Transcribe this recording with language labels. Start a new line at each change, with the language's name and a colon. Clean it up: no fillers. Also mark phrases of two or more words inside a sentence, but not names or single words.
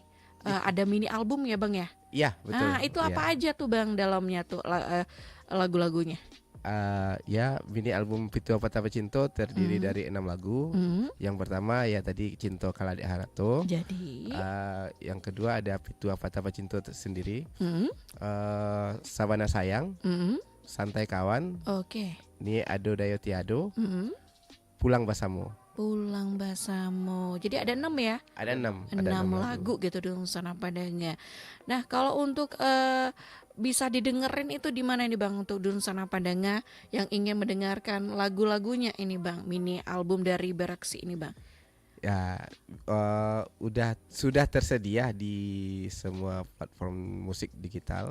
Indonesian: Ada mini album ya, Bang ya? Iya, betul. Nah, itu apa aja tuh, Bang, dalamnya tuh lagu-lagunya? Ya mini album Pitua Pataba Cinto terdiri dari 6 lagu. Yang pertama ya tadi Cinto Kalade Harato. Jadi yang kedua ada Pitua Pataba Cinto sendiri. Sabana Sayang, Santai Kawan. Oke. Ni Ado Dayo Tiado. Pulang Basamo. Pulang Basamo. Jadi ada 6 ya? Ada 6. 6 lagu gitu di Sana Padangnya. Nah, kalau untuk bisa didengerin itu di mana nih, Bang, untuk Dunsana Padanga yang ingin mendengarkan lagu-lagunya ini, Bang, mini album dari Beraksi ini, Bang? Ya, sudah tersedia di semua platform musik digital.